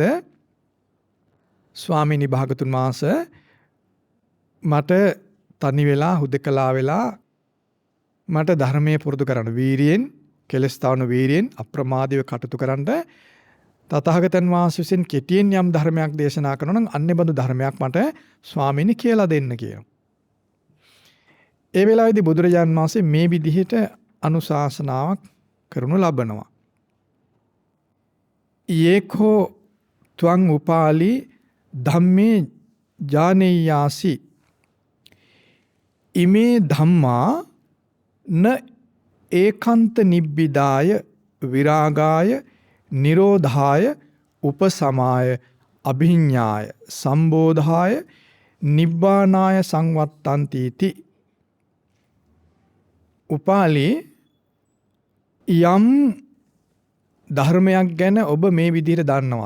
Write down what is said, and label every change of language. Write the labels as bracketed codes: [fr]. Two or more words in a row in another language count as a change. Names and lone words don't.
[si] ස්වාමීනි භාගතුන් වහන්සේ මට තනි වෙලා හුදකලා වෙලා මට ධර්මයේ පුරුදු කරන්න වීරියෙන් කෙලස් තවන වීරියෙන් අප්‍රමාදීව කටයුතු කරන්න තථාගතයන් වහන්සේ විසින් කෙටියෙන් යම් ධර්මයක් දේශනා කරනවා නම් අන්නේ බඳු ධර්මයක් මට ස්වාමීනි කියලා දෙන්න කියනවා. ඒ වෙලාවේදී බුදුරජාන් වහන්සේ මේ විදිහට අනුශාසනාවක් කරනු ලබනවා. [pi] යේකෝ ත්වං උපාලි ධම්මේ ජානේයාසි ඉමේ ධම්මා න ඒකාන්ත නිබ්බිදාය විරාගාය නිරෝධාය උපසමාය අභිඤ්ඤාය සම්බෝධාය නිබ්බානාය සංවත්තන්තිති. [si] උපාලි යම් ධර්මයක් ගැන ඔබ මේ විදිහට දන්නවද?